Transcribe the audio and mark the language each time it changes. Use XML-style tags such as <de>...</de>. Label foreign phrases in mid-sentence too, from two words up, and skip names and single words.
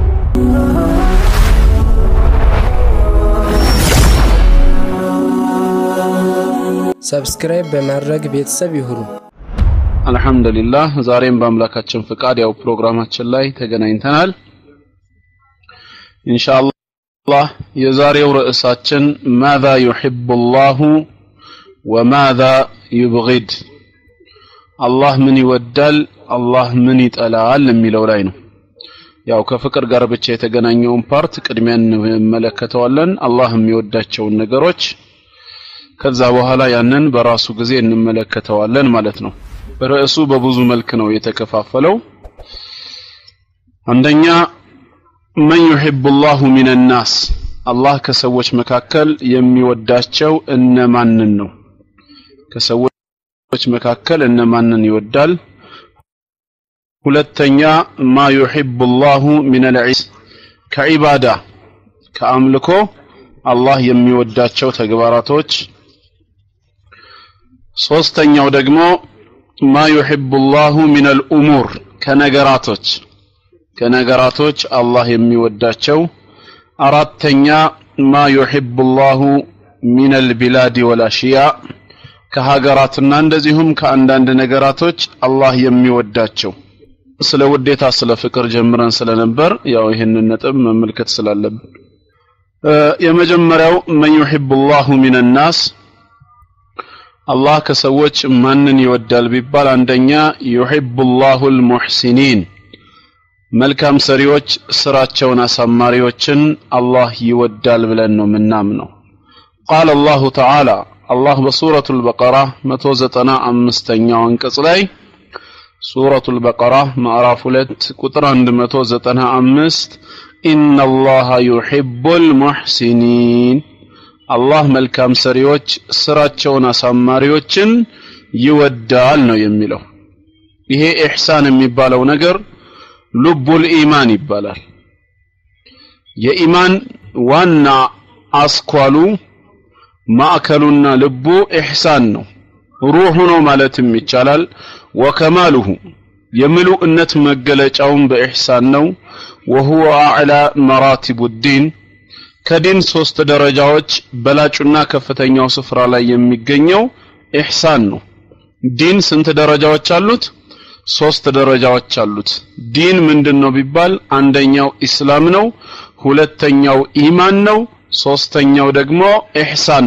<am>ሰብስክራይብ በማድረግ ቤተሰብ ይሁኑ አልহামዱሊላህ ዛሬም በአምላካችን ፍቃድ ያው ፕሮግራማችን ላይ ተገናኝተናል ኢንሻአላህ የዛሬው ርዕሳችን</am> <ar>ماذا يحب الله وماذا</ar> <am>يبغض አላህ ምን ይወዳል አላህ ምን ይጠላል የሚለው ላይ ነው ያው ከፍቅር ጋር ብቻ የተገናኘውን ፓርት ቅድሚያን እንመለከተዋለን አላህ የሚወዳቸው ነገሮች ከዛ በኋላ ያንን በራሱ ጊዜ እንመለከተዋለን ማለት ነው ርዕሱ በብዙ መልክ ነው የተከፋፈለው አንደኛ</am> <ar>من يحب الله من الناس الله</ar> <am>ከሰዎች መካከል የሚወዳቸው እነማንን ነው ከሰዎች መካከል እነማንን ይወዳል ሁለተኛ</am> <ar>ما يحب الله من العباد كعباده</ar> <am>ከአምልኮ አላህ የሚወዳቸው ተግባራቶች ሶስተኛው ደግሞ</am> <ar>ما يحب الله من الامور</ar> <am>ከነገራቶች አላህ የሚወዳቸው አራተኛ</am> <ar>ما يحب الله من البلاد والاشياء</ar> <am>ከሀገራትና እንደዚሁም ከአንዳንድ ነገራቶች አላህ የሚወዳቸው ስለ ውዴታ ስለ ፍቅር ጀምረን ስለነበር ያው ይሄንን ነጥብ መመልከት ስላለብን የመጀመሪያው</am> <ar>من يحب الله من الناس الله</ar> <am>ከሰዎች ማንን ይወዳል ቢባል አንደኛ</am> <ar>يحب الله المحسنين</ar> <am>መልካም ሰሪዎች ስራቸውን አሳማሪዎችን አላህ ይወዳል ብለን ነው ምናምነው</am> <ar>قال الله تعالى الله بسورة البقرة</ar> <am>195ኛው አንቀጽ ላይ</am> <ar>سورة البقرة</ar> <am>ምዕራፍ 2 ቁጥር 195</am> <ar>إن الله يحب المحسنين الله</ar> <am>መልካም ሰሪዎች ስራቸውን አሳማሪዎችን ይወዳል ነው የሚለው ይሄ ኢህሳን የሚባለው ነገር</am> <ar>لب الإيمان</ar> <am>ይባላል የኢማን ዋና አስኳሉ ማዕከሉና ልቡ ኢህሳን ነው ሩሁ ነው ማለትም ይቻላል ወከማሉሁ የምሉእነት መገለጫውን በኢህሳን ነው</am> <ar>وهو اعلى مراتب الدين</ar> <am>ከዲን 3 ደረጃዎች በላጩና ከፍተኛው ስፍራ ላይ የሚገኘው ኢህሳን ነው ዲን ስንት ደረጃዎች አሉት 3 ደረጃዎች አሉት ዲን ምንድነው ቢባል አንደኛው እስላም ነው ሁለተኛው ኢማን ነው ሶስተኛው ደግሞ ኢህሳን</am>